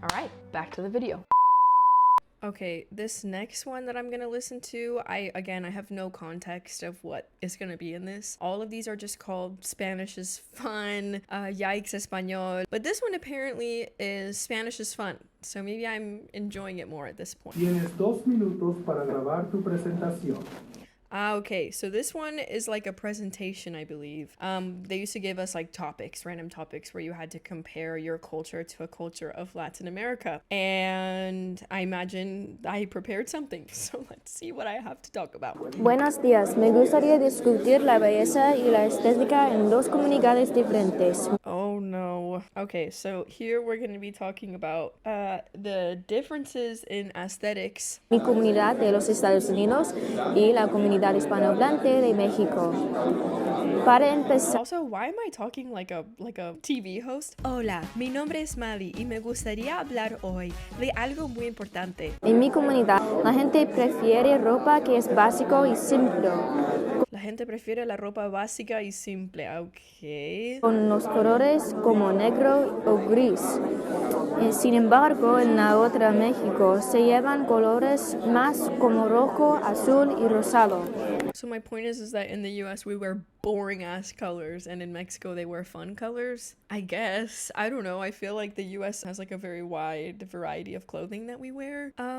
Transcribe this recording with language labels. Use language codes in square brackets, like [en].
[en] All right, back to the video. Okay, this next one that I'm gonna listen to, I have no context of what is gonna be in this. All of these are just called Spanish is fun, Yikes Español. But this one apparently is Spanish is fun. So maybe I'm enjoying it more at this point. Tienes 2 minutos para grabar tu presentación. Okay, so this one is like a presentation, I believe. They used to give us like topics, random topics, where you had to compare your culture to a culture of Latin America. And I imagine I prepared something, so let's see what I have to talk about. [es] Buenos días, me gustaría discutir la belleza y la estética en dos comunidades diferentes. [en] Oh no. Okay, so here we're going to be talking about the differences in aesthetics. [es] Mi comunidad de los Estados Unidos y la comunidad hispanohablante de México. Para empezar, [en] Also, why am I talking like a TV host? [es] Hola, mi nombre es Mali y me gustaría hablar hoy de algo muy importante. en mi comunidad, la gente prefiere ropa que es básico y simple, La gente prefiere la ropa básica y simple, ok. con los colores como negro o gris. Sin embargo, en la otra México se llevan colores más como rojo, azul y rosado. [en] So my point is that in the US we wear boring ass colors and in Mexico they wear fun colors. I guess. I don't know. I feel like the US has like a very wide variety of clothing that we wear.